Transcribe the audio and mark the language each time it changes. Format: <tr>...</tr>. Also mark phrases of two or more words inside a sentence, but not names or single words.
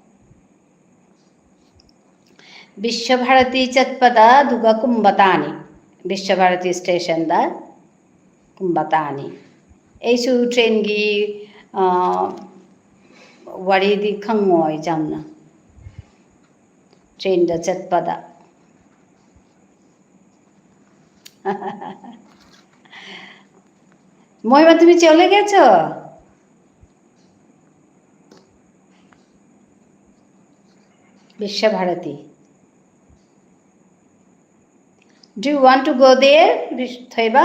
<mni>Vishwabharati chatpada Duga Kumbatani. Vishwabharati station da Kumbatani. Eisu train gi waridi khangoi jamna. Train da chatpada.</mni> <bn>মহিমা তুমি চলে গেছো? বিশ্বভারতী।</bn> <en>Do you want to go there, Thaiba?</en>